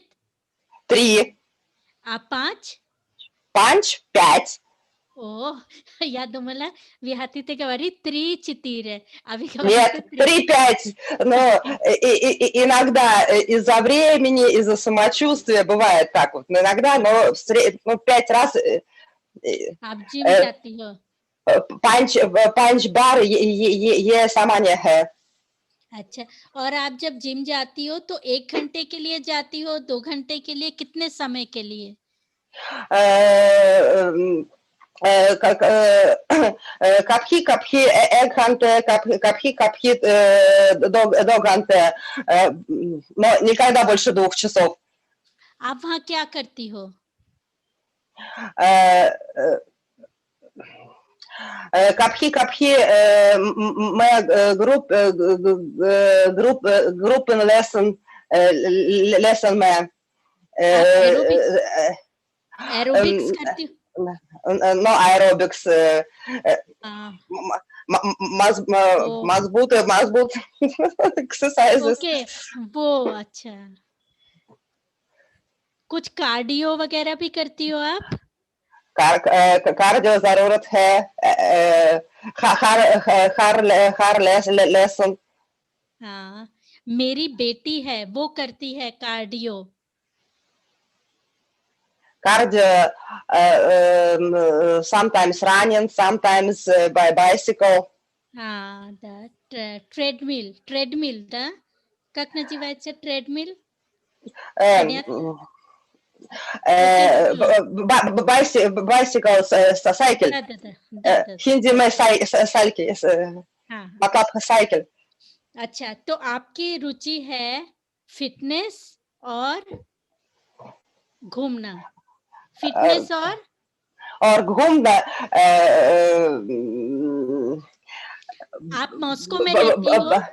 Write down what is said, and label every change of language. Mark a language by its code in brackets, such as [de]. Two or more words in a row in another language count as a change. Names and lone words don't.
[ru] 3 5 О, я думала, вы хотите говорить 3-4, а вы говорите 3-5, но иногда из-за времени, из-за самочувствия бывает так вот, иногда, но 5 раз. [hi] आप जिम जाती हो? 5 बार ये सामान्य है. अच्छा, और आप जब जिम जाती हो तो 1 घंटे के लिए जाती हो, 2 घंटे के लिए, कितने समय के लिए? कभी 1 घंटे, कभी 2 घंटे, [ru] но никогда больше 2 часов. [hi] आप वहाँ क्या करती हो? [ru] Капхи, моя группен lesson में [hi] आप एरोबिक्स करती हो? [en] no aerobics [hi] ओ, मजबूत exercises ओके, वो अच्छा। कुछ कार्डियो वगैरह भी करती हो आप? कार्डियो जरूरत है हर लेसन। हाँ, मेरी बेटी है वो करती है कार्डियो। [en] Cardio, sometimes running, sometimes by bicycle. [hi] हाँ, ट्रेडमिल, [ru] да? Как называется ट्रेडमिल? Понятно? [en] Bicycle, cycle. [ru] да. [hi] हिंदी में साइकिल, हाँ, मतलब साइकिल। अच्छा, तो आपकी रुचि है फिटनेस और घूमना, फिटनेस और घूमना। आप मॉस्को में रहती हो?